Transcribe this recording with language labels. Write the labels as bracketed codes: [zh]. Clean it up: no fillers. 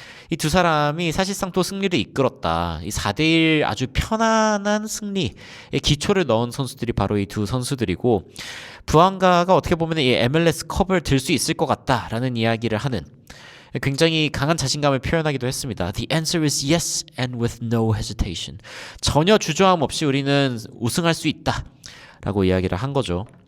[ko] 이 두 사람이 사실상 또 승리를 이끌었다. 이 4대1 아주 편안한 승리의 기초를 넣은 선수들이 바로 이 두 선수들이고, 부안가가 어떻게 보면 이 MLS 컵을 들 수 있을 것 같다라는 이야기를 하는 굉장히 강한 자신감을 표현하기도 했습니다. [en] The answer is yes and with no hesitation. [ko] 전혀 주저함 없이 우리는 우승할 수 있다 라고 이야기를 한 거죠.